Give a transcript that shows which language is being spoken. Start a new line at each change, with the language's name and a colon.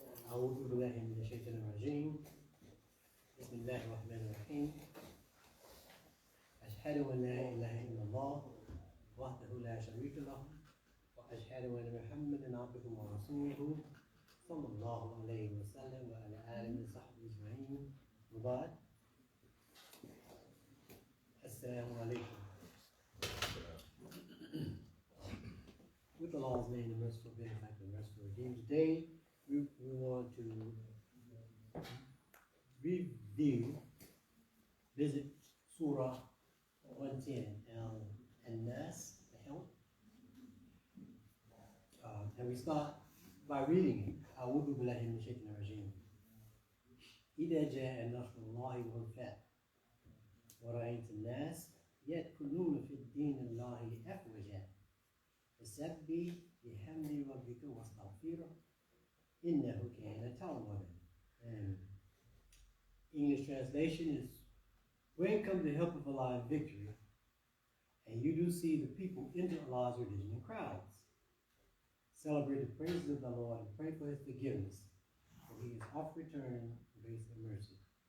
Arabic: أعوذ بالله من الشيطان الرجيم بسم الله الرحمن الرحيم أشهد أن لا إله إلا الله وحده لا شريك له وأشهد أن محمدا عبده ورسوله صلى الله عليه وسلم وعلى آله وصحبه أجمعين وبعد السلام عليكم.
English: With Allah's name, the merciful, benefactor, and merciful redeemed, today we want to review, visit Surah 110, Al-Nas, the help. And we start by reading it.
Arabic: أعوذ بالله من الشيطان الرجيم. إذا جاء نصر الله والفتح ورأيت الناس يدخلون في الدين الله أفواجا فسبح بحمد ربك واستغفره إنه كان توابا.
English: And English translation is, when comes the help of Allah in victory, and you do see the people enter Allah's religion in crowds. Celebrate the praises of the Lord and pray for his forgiveness, for he is oft return, grace and mercy.